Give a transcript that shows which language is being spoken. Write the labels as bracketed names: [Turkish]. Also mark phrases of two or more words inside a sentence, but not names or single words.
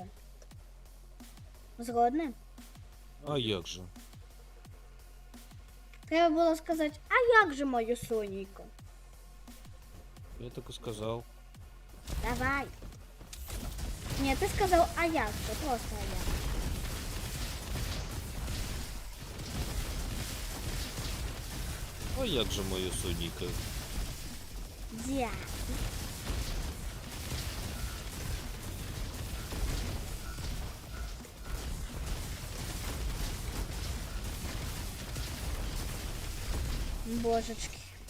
[Ukrainian] Згодны? А як же? Треба було сказати, а як же мою Сонейку? [Russian] Я так и сказал. Давай. [Ukrainian] Ні, ти сказав, а як же, просто а як. А як же моя Соніка? Дякую. Божечки.